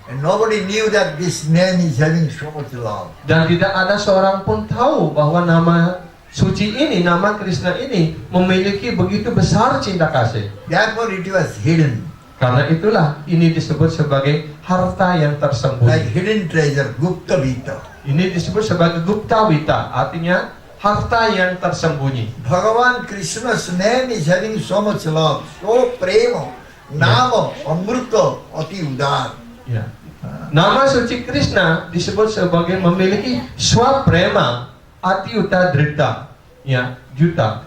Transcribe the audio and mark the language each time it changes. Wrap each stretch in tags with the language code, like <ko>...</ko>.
<en>And nobody knew that this name is having so much love.</en> <id>Dan tidak ada seorang pun tahu bahwa nama suci ini, nama Krishna ini memiliki begitu besar cinta kasih.</id> <en>Therefore it was hidden.</en> <id>Karena itulah ini disebut sebagai harta yang</id> <en>like</en> <id>tersembunyi.</id> <en>hidden treasure, Gupta Vita.</en> <id>Ini disebut sebagai Gupta Vita, artinya harta yang tersembunyi.</id> <en>Bhagavan Krishna's name is having so much love, so prema, nama, amrita, ati udar.</en> <id>Ya. Nama suci Krishna disebut sebagai memiliki swaprema atiuta drita, ya, juta.</id>